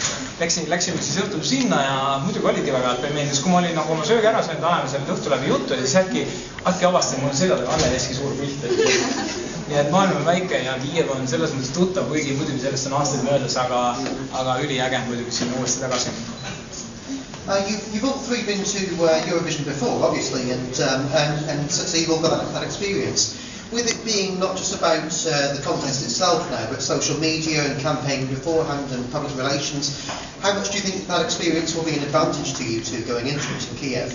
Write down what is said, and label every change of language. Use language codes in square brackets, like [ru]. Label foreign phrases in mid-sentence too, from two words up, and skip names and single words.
[et] Läksime siis õhtul sinna ja muidugi olidki väga head pelmeenid, sest kui ma olin nagu oma söögi ära saanud, ajame seal õhtu läbi juttu ja siis äkki avastan, mul on sellega Anne Veski suur pilt. Nii et maailm on väike ja Kiiev on selles mõttes tuttav, kuigi muidugi sellest on aastaid möödas, aga üliäge muidugi sinna uuesti tagasi. [en] You've all three been to Eurovision before, obviously, and so you've all got that experience. With it being not just about the contest itself now, but social media and campaigning beforehand and public relations, how much do you think that experience will be an advantage to you two going into it in Kiev?